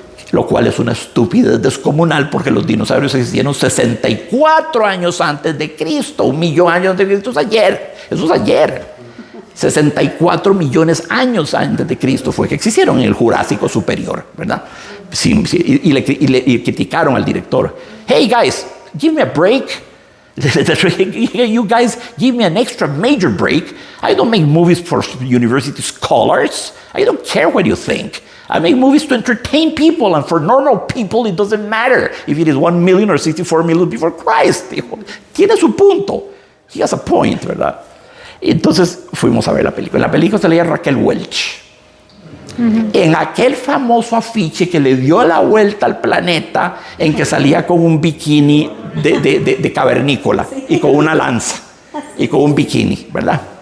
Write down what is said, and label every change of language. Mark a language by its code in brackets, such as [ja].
[es] Lo cual es una estupidez descomunal porque los dinosaurios existieron 64 años antes de Cristo. 1.000.000 años antes de Cristo es ayer. Eso es ayer. 64 millones años antes de Cristo fue que existieron en el Jurásico Superior, ¿verdad? Sí, y le criticaron al director. [en] Hey guys, give me a break. You guys give me an extra major break. I don't make movies for university scholars. I don't care what you think. I make movies to entertain people, and for normal people it doesn't matter if it is 1 million or 64 million before Christ. [es] Tiene su punto. He has a point, ¿verdad? Entonces fuimos a ver la película. En la película se leía Raquel Welch. En aquel famoso afiche que le dio la vuelta al planeta, en que salía con un bikini de cavernícola y con una lanza y con un bikini, ¿verdad?